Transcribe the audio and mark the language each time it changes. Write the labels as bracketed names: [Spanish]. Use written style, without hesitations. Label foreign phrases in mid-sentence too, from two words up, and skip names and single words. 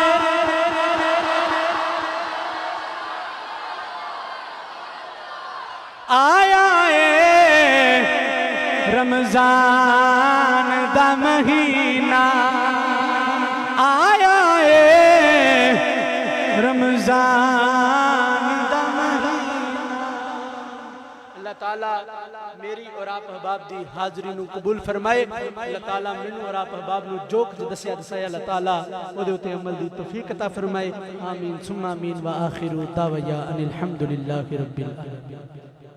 [Punjabi] آیا ہے رمضان دا مہینہ، آیا ہے رمضان دا مہینہ. اللہ تعالیٰ میری اور آپ احباب دی حاضری نوں قبول فرمائے. اللہ تعالیٰ مینوں اور آپ احباب نوں جو کچھ دسیا دسایا اللہ تعالیٰ اوہدے اتے عمل دی توفیق عطا فرمائے. [Arabic] آمين ثم آمين وآخر دعوانا أن الحمد لله رب العالمين.